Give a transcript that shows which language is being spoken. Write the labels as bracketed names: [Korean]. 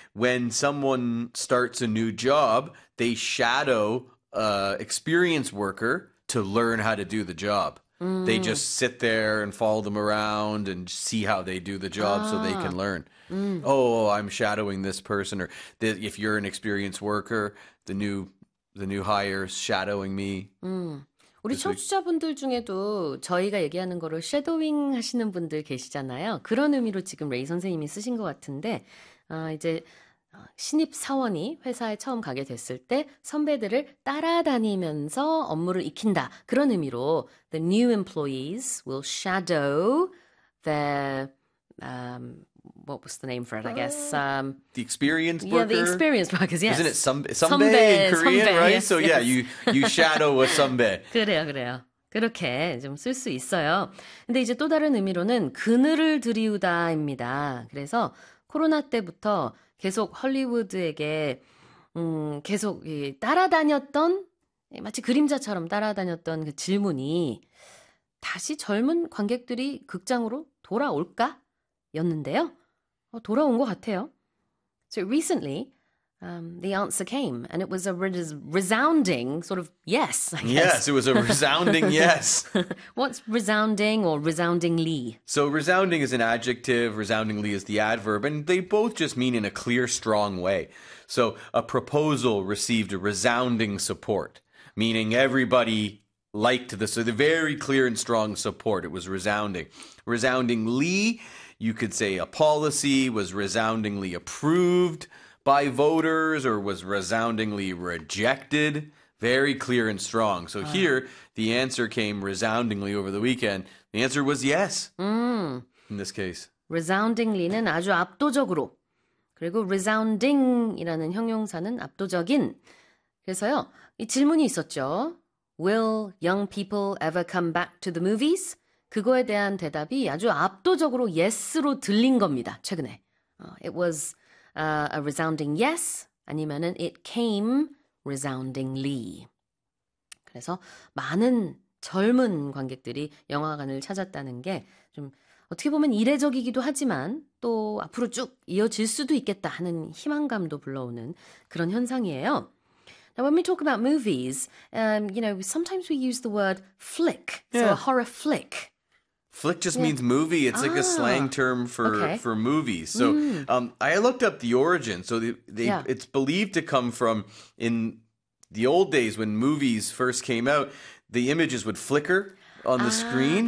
[English] When someone starts a new job, they shadow an experienced worker to learn how to do the job. They just sit there and follow them around and see how they do the job so they can learn. Oh, I'm shadowing this person, or if you're an experienced worker, the new hire's shadowing me. [Korean] 우리 그래서. 청취자분들 중에도 저희가 얘기하는 거를 쉐도잉 하시는 분들 계시잖아요. 그런 의미로 지금 레이 선생님이 쓰신 것 같은데, 이제 신입 사원이 회사에 처음 가게 됐을 때 선배들을 따라다니면서 업무를 익힌다. 그런 의미로 [English] the new employees will shadow their what was the name for it? I guess The experienced yeah, the worker, experienced workers. isn't it Yes, sunbae in Korean, right? So yeah, yes. you shadow a sunbae. [Korean] 그래요, 그래요. 그렇게 좀쓸수 있어요. 근데 이제 또 다른 의미로는 그늘을 들이우다입니다. 그래서 코로나 때부터 계속 헐리우드에게 계속 따라다녔던 마치 그림자처럼 따라다녔던 그 질문이 다시 젊은 관객들이 극장으로 돌아올까였는데요. 돌아온 것 같아요. [English] So recently, the answer came, and it was a resounding sort of yes, I Yes, guess. it was a resounding yes. What's resounding or resoundingly? So resounding is an adjective, resoundingly is the adverb, and they both just mean in a clear, strong way. So a proposal received a resounding support, meaning everybody liked this. So the very clear and strong support, it was resounding. Resoundingly, you could say a policy was resoundingly approved by voters or was resoundingly rejected. Very clear and strong. So here, the answer came resoundingly over the weekend. The answer was yes, in this case. [Korean] Resoundingly는 아주 압도적으로, 그리고 resounding이라는 형용사는 압도적인. 그래서요, 이 질문이 있었죠. [English] Will young people ever come back to the movies? [Korean] 그거에 대한 대답이 아주 압도적으로 yes로 들린 겁니다, 최근에. [English] It was a resounding yes, [Korean] 아니면은 [English] it came resoundingly. [Korean] 그래서 많은 젊은 관객들이 영화관을 찾았다는 게좀 어떻게 보면 이례적이기도 하지만 또 앞으로 쭉 이어질 수도 있겠다 하는 희망감도 불러오는 그런 현상이에요. [English] Now, when we talk about movies, sometimes we use the word flick, so a Yeah. horror flick. Flick just means movie. It's like a slang term for movies. So I looked up the origin. So it's believed to come from in the old days when movies first came out, the images would flicker on the screen.